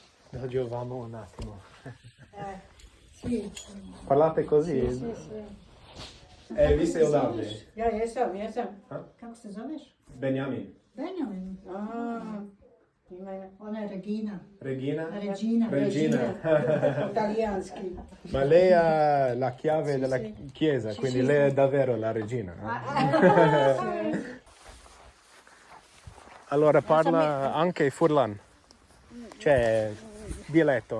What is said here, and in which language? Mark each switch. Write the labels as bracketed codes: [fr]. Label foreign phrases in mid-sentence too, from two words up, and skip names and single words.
[it] Lo giovamo un attimo. Sì. Parlate così? Sì. [bs] Vi ste odavde? Ja jesam. A? Kako se zoveš? Benjamin. Benjamin. Ona je Regina. Regina? Regina. Italijanski. [it] Ma lei ha la chiave della chiesa, quindi lei è davvero la regina. Allora parla anche Furlan, cioè dialetto.